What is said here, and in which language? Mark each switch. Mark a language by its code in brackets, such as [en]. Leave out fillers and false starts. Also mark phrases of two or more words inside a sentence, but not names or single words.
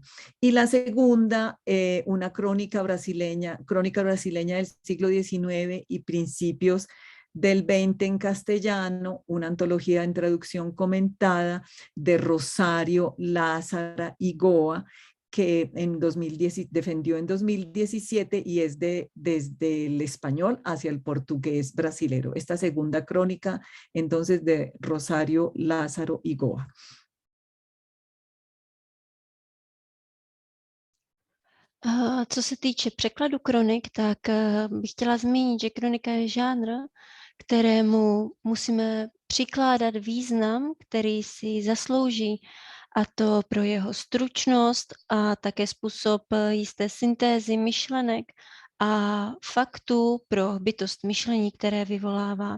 [es] Y la segunda, una crónica brasileña del siglo XIX y principios del XX en castellano, una antología en traducción comentada de Rosario Lázara y Goa, que defendió en 2017 y es desde el español hacia el portugués brasilero. Esta segunda crónica, entonces, de Rosario Lázaro y Goa. [cs] Co se týče překladu kronik, tak bych chtěla zmínit, že kronika je žánr, kterému musíme přikládat význam, který si zaslouží, a to pro jeho stručnost a také způsob jisté syntézy myšlenek a faktů pro bytost myšlení, které vyvolává.